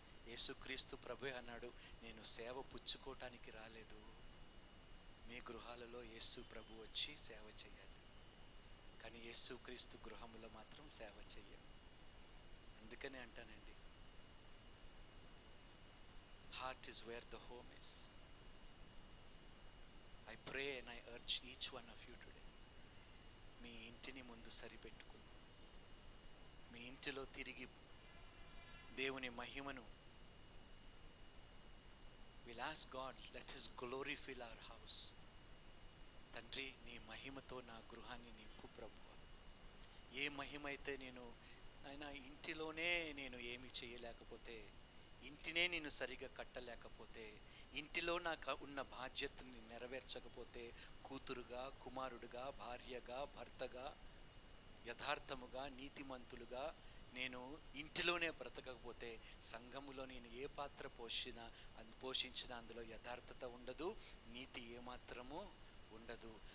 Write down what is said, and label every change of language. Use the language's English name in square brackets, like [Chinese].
[Telugu] యేసుక్రీస్తు ప్రభు అన్నాడు, నేను సేవ పుచ్చుకోవటానికి రాలేదు, మీ గృహాలలో యేసు ప్రభు వచ్చి సేవ చేయాలి, కానీ యేసుక్రీస్తు గృహములో మాత్రం సేవ చెయ్యం. అందుకనే అంటానండి, [English] Heart is where the home is. I pray and I urge each one of you today, [Telugu] మీ ఇంటిని ముందు సరిపెట్టుకుందాం. మీ ఇంటిలో తిరిగి దేవుని మహిమను, [English] we'll ask God, let his glory fill our house. [Telugu] తండ్రి, నీ మహిమతో నా గృహాన్ని నింపు ప్రభువా. ఏ మహిమ అయితే నేను నాయనా ఇంటిలోనే నేను ఏమి చేయలేకపోతే, ఇంటినే నేను సరిగా కట్టలేకపోతే, ఇంటిలో నాకు ఉన్న బాధ్యతని నెరవేర్చకపోతే, కూతురుగా, కుమారుడుగా, భార్యగా, భర్తగా, యథార్థముగా, నీతిమంతులుగా నేను ఇంటిలోనే బ్రతకకపోతే, సంఘములో నేను ఏ పాత్ర పోషించినా అందులో యథార్థత ఉండదు, నీతి ఏమాత్రము ఉండదు.